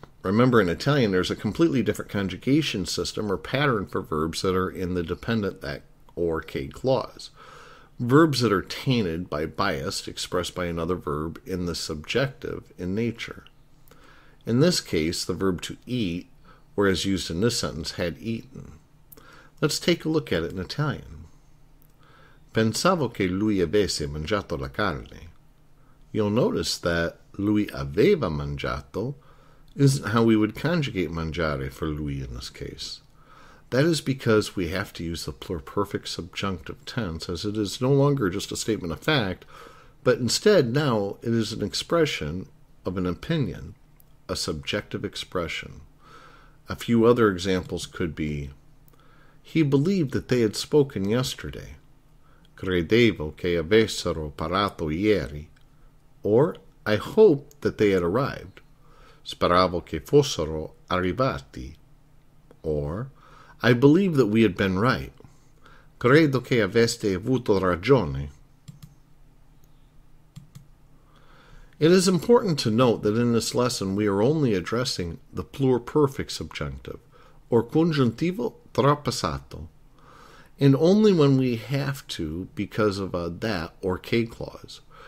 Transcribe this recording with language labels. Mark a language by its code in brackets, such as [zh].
[en] Remember, in Italian, there's a completely different conjugation system or pattern for verbs that are in the dependent that or che clause. Verbs that are tainted by bias expressed by another verb in the subjective in nature. In this case, the verb to eat, or as used in this sentence, had eaten. Let's take a look at it in Italian. [it] Pensavo che lui avesse mangiato la carne. [en] You'll notice that [it] lui aveva mangiato [en] isn't how we would conjugate mangiare for lui in this case. That is because we have to use the pluperfect subjunctive tense, as it is no longer just a statement of fact, but instead now it is an expression of an opinion, a subjective expression. A few other examples could be, he believed that they had spoken yesterday. [it] Credevo che avessero parlato ieri. [en] Or, I hoped that they had arrived. [it] Speravo che fossero arrivati. [en] Or, I believe that we had been right. [it] Credo che aveste avuto ragione. [en] It is important to note that in this lesson we are only addressing the pluperfect subjunctive, or congiuntivo trapassato, and only when we have to because of a that or che clause.